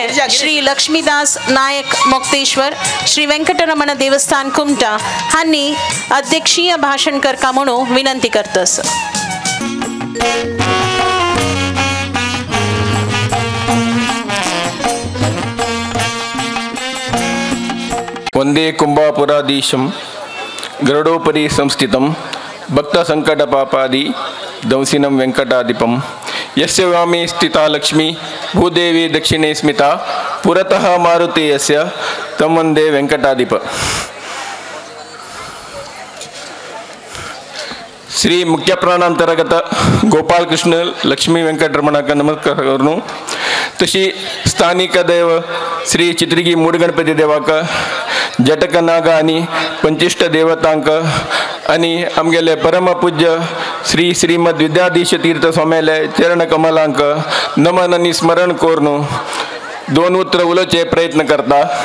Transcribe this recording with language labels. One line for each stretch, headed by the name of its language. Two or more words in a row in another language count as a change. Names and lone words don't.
Konkani: श्री लक्ष्मीदास नायक मोक्तेश्वर श्री वेंकटरमण देवस्थान कुमटा हांनी अध्यक्षीय भाषण करका म्हणून विनंती करतस.
Sanskrit: वंदे कुंभापुराधीशं गरुडोपरि संस्थितं भक्तसंकटपापादि दंसिनं वेंकटाधिपं यस्य वामे स्थिता लक्ष्मी भूदेवी दक्षिणे स्मिता पुरतः मारुति यस्य तं वन्दे वेंकटाधिप.
Konkani: श्री मुख्य प्राणांतर्गत गोपाल कृष्ण लक्ष्मी वेंकटरमणाका नमस्कार करून तशी स्थानिक दैव श्री चित्रगी मूड गणपती देवाका जटक नाग आणि पंचिष्ट देवतांक आणि आमगेले परमपूज्य श्री श्रीमद विद्याधीश तीर्थ स्वाम्याले चरण कमलांक नमन आणि स्मरण करून दोन उतर उलोचे प्रयत्न करता.